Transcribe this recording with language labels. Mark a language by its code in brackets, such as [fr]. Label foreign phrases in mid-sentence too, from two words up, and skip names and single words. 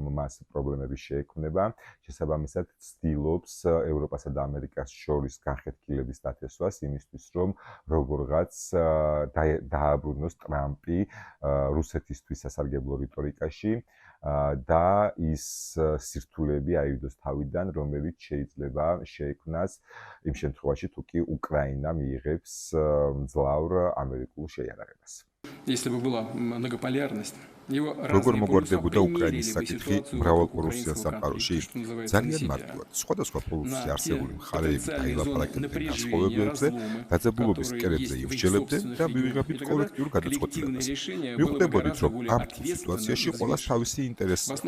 [ka] მას პრობლემები შეექმნება, შესაბამისად ცდილობს ევროპასა და ამერიკას შორის განხეთქილების დათესვას იმისთვის, რომ როგორღაც დააბრუნოს ტრამპი რუსეთისთვის სასარგებლო რიტორიკაში და ის სირთულეები აიღოს თავიდან, რომელიც შეიძლება შეექმნას იმ შემთხვევაში, თუ კი უკრაინა მიიღებს მძლავრ ამერიკულ შეიარაღებას. [ru] Если бы была многополярность, [ka] როგორ მოგვარდებოდა უკრაინის საკითხი მრავალპოლუსიან სამყაროში? ძალიან მარტივად. სხვადასხვა პოლუსში არსებული მხარეები დაილაპარაკებდნენ განსხვავებებზე, დაძაბულობის კერებზე ივსჯელებდნენ და მივიღებთ კოლექტიურ გადაწყვეტილებას. მიხვდებოდით, რომ ამ სიტუაციაში ყველას თავისი ინტერესი აქვს.